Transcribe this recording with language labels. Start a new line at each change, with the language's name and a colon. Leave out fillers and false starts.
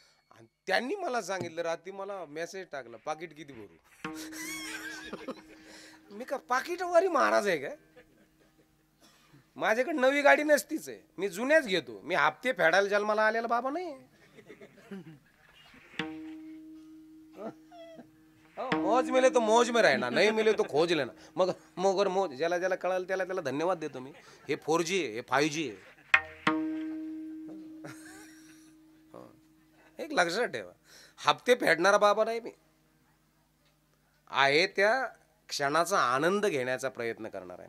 Marathi: आणि त्यांनी मला सांगितलं रात्री मला मेसेज टाकला पाकिट किती भरू. मी का पाकिटवारी महाराज आहे काय. माझ्याकडे नवी गाडी नसतीच आहे. मी जुन्याच घेतो. मी हप्ते फेडायला जन्माला आलेला बाबा नाही.
Hindi: मौज मिले तो मौज में रहना, नहीं मिले तो खोज लेना.
Marathi: मगर मौज ज्याला ज्याला कळाल त्याला त्याला धन्यवाद देतो मी. हे 4G आहे, हे 5G आहे. एक लक्षात ठेवा, हप्ते फेडणारा बाबा नाही मी आहे. त्या क्षणाचा आनंद घेण्याचा प्रयत्न करणार आहे.